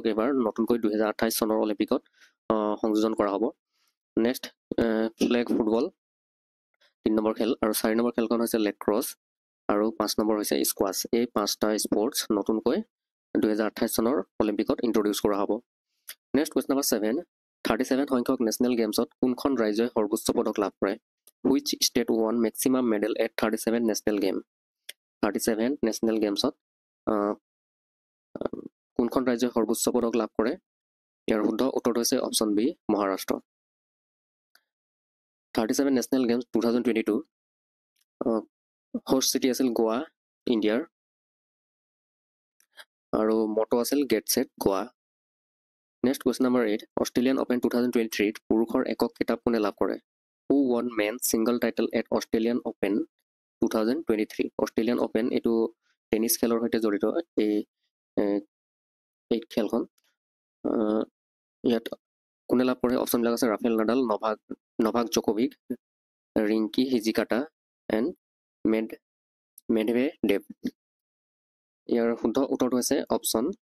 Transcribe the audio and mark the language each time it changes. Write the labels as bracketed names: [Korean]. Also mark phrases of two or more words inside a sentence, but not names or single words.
[Assamese] এবাৰ নতুনকৈ 2028 চনৰ অলিম্পিকত সংযোজন কৰা হ'ব নেক্সট ফ্লেগ ফুটবল 3 নম্বৰ খেল আৰু 4 নম্বৰ খেলখন হৈছে লেক্ৰছ আৰু 5 নম্বৰ হৈছে স্কোৱাছ এই পাঁচটা স্পৰ্টছ নতুনকৈ 2028 চনৰ অলিম্পিকত ইন্ট্ৰডিউচ কৰা হ'ব [English] next question number [Assamese] 7 37 সংখ্যক নেশ্যনেল গেমছত কোনখন ৰাজ্যই সৰ্বোচ্চ পদক লাভ কৰে [English] which state won maximum medal at 37 national game [Assamese] 37 national gamesত কোনখন ৰাজ্যই সৰ্বোচ্চ পদক লাভ কৰে ইয়াৰ শুদ্ধ উত্তৰটো হৈছে অপশ্যন বি মহাৰাষ্ট্ৰ 37 national games 2022 [English] host city [Assamese] আছিল গোৱা ইণ্ডিয়াৰ আৰু মটো আছিল গেট সেট গোৱা [English] next question number [Assamese] 8 অষ্ট্ৰেলিয়ান অপেন 2023 পুৰুষৰ একক খিতাপ কোনে লাভ কৰে [English] who won men's single title at Australian Open 2023 [Assamese] Australian Open এইটো টেনিছ খেলৰ সৈতে জড়িত এই খেলখন ইয়াত কোনে লাভ কৰে অপশ্যনবিলাক আছে ৰাফেল নাডাল নভাক জকোভিক ৰিংকি হিজিকাটা এণ্ড মেডভেডেভ ইয়াৰ শুদ্ধ উত্তৰটো হৈছে অপশ্যন